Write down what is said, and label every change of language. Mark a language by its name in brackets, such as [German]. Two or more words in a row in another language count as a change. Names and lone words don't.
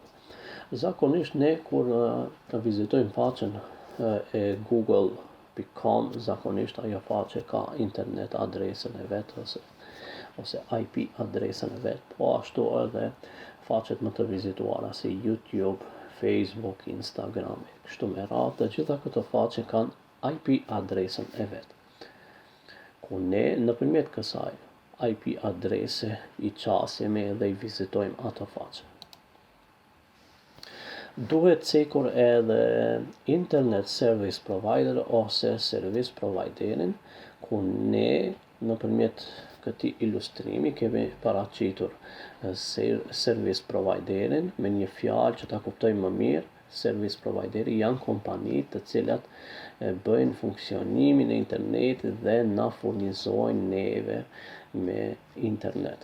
[Albanian] Zakonisht ne kur vizitojmë faqen e google.com, zakonisht ajo faqe ka internet adresën e vet ose IP adresën e vet, po ashtu edhe faqet më të vizituara si YouTube, Facebook, Instagram, kështu me radhë, të gjitha këto faqe kanë IP adresën e vet. Ku ne nëpërmjet kësaj IP adrese i qasjemi dhe i vizitojmë ato faqe. Duhet cekur edhe [English] internet service provider [Albanian] ose [English] service providerin, [Albanian] ku ne nëpërmjet këtij ilustrimi kemi paraqitur [English] service providerin [Albanian] me një fjalë që ta kuptojmë më mirë. [English] Service provideri [Albanian] janë kompani të cilat bëjnë funksionimin e internetit dhe na furnizojnë neve me internet.